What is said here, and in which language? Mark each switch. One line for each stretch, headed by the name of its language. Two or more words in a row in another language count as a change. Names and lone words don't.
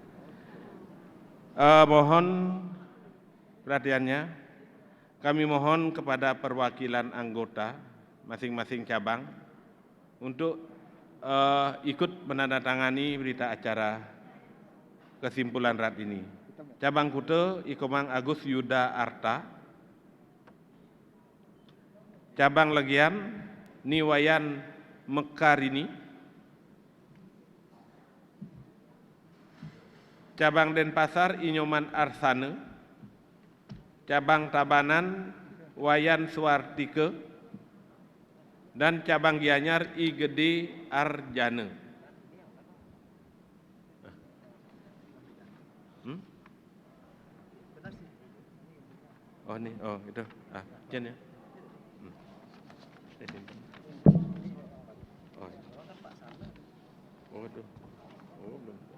Indonesian: Mohon perhatiannya. Kami mohon kepada perwakilan anggota masing-masing cabang untuk ikut menandatangani berita acara kesimpulan RAT ini. Cabang Kute Ikomang Agus Yuda Arta, cabang Legian Niwayan Mekarini, cabang Denpasar Inyoman Arsane, cabang Tabanan Wayan Suartike, dan cabang Gianyar I Gede Arjane. Oh nih, oh itu, Jen ya. Oh itu, oh belum.